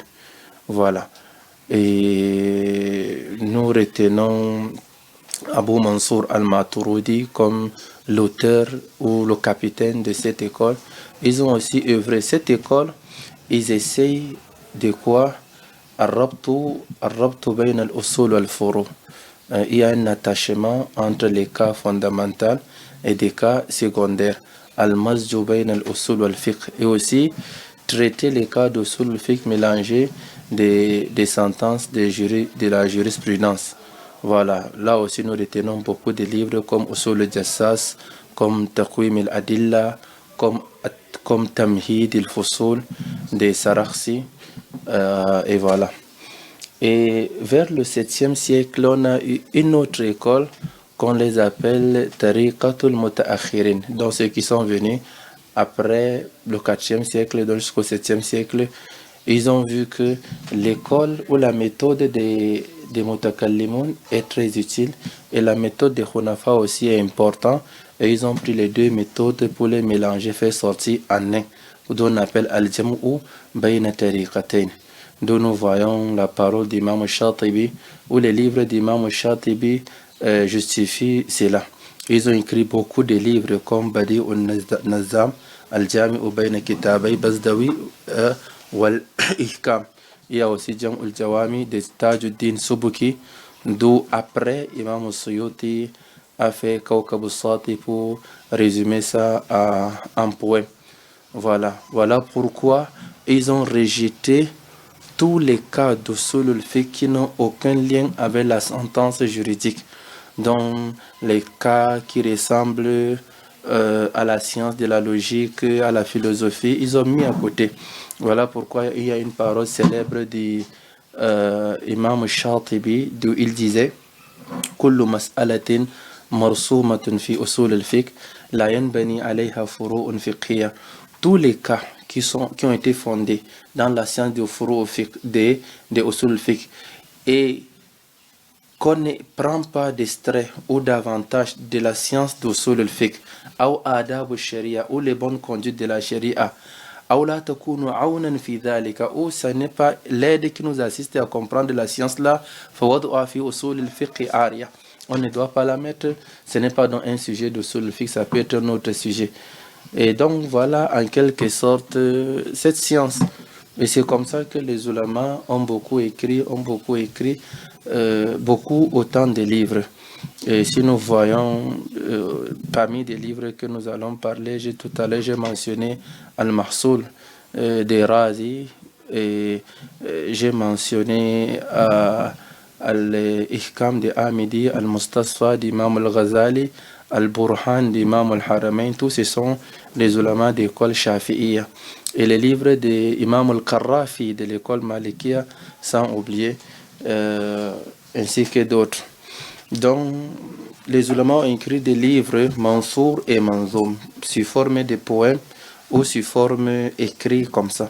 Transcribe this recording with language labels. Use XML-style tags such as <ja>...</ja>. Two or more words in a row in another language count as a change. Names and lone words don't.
<fr>Voilà. Et nous retenons Abu Mansour al-Maturidi comme l'auteur ou le capitaine de cette école. Ils ont aussi œuvré cette école. Ils essayent de quoi?</fr> <ar>الربط بين الأصول والفروع.</ar> <fr>Il y a un attachement entre les cas fondamentaux et des cas secondaires.</fr> <ar>المزج بين الأصول والفقه.</ar> <fr>Et aussi traiter les cas d'</fr> <ar>أصول الفقه</ar> <fr>mélangés des sentences de la jurisprudence. Voilà, là aussi nous retenons beaucoup de livres comme Usul al-Jassas, comme Taqwim al-Adilla, comme Tamhid al-Fusul de Sarakhsi, et voilà. Et vers le 7e siècle, on a eu une autre école qu'on les appelle</fr> <ar>طريقة المتأخرين,</ar> <fr>donc ceux qui sont venus après le 4e siècle, donc jusqu'au 7e siècle. Ils ont vu que l'école ou la méthode des Mutakallimun est très utile et la méthode des Hunafa aussi est importante. Et ils ont pris les deux méthodes pour les mélanger, faire sortir en un, d'où on appelle</fr> <ar>الجمع بين الطريقتين.</ar> <fr>D'où nous voyons la parole d'Imam Shatibi, ou les livres d'Imam Shatibi justifient cela. Ils ont écrit beaucoup de livres comme Badi al-Nazam, Al-Jami'u Bayna Kitabay Bazdawi, Wal-Ihkam. Il y a aussi Jam al-Jawami de Tajuddin Subuki, d'où après Imam Suyuti a fait Kawkab al-Sati pour résumer ça en poème. Voilà pourquoi ils ont rejeté tous les cas d'</fr> <ar>أصول الفقه</ar> <fr>qui n'ont aucun lien avec la sentence juridique, dont les cas qui ressemblent à la science de la logique, à la philosophie, ils ont mis à côté. Voilà pourquoi il y a une parole célèbre d'Imam Shatibi, d'où il disait</fr> <ar>كل مسألة مرسومة في أصول الفقه لا ينبني عليها فروع فقهية.</ar> <fr>Tous les cas qui ont été fondés dans la science de</fr> <ar>أصول الفقه</ar> <fr>et qu'on ne prend pas d'extrait ou d'avantage de la science d'</fr> <ar>أصول الفقه</ar> <fr>ou</fr> <ar>آداب الشريعة</ar> <fr>ou les bonnes conduites de la sharia ou</fr> <ar>لا تكون عونا في ذلك,</ar> <fr>ou ça n'est pas l'aide qui nous assiste à comprendre la science là,</fr> <ar>فوضعها في أصول الفقه عارية.</ar> <fr>On ne doit pas la mettre, ce n'est pas dans un sujet d'</fr> <ar>أصول الفقه,</ar> <fr>ça peut être un autre sujet. Et donc voilà en quelque sorte cette science. Et c'est comme ça que les ulama ont beaucoup écrit autant de livres. Et si nous voyons parmi des livres que nous allons parler, tout à l'heure j'ai mentionné Al-Mahsoul de Razi, et j'ai mentionné Al-Ihkam de Amidi, Al-Mustasfa d'Imam Al-Ghazali, Al-Burhan d'Imam Al-Haramain. Tous ce sont les ulama de l'école Shafi'iyya. Et les livres d'Imam Al-Qarrafi de l'école Malikiya, sans oublier, ainsi que d'autres. Donc, les ulama ont écrit des livres Mansour et Manzoum, sous forme de poèmes ou sous forme écrite comme ça.</fr>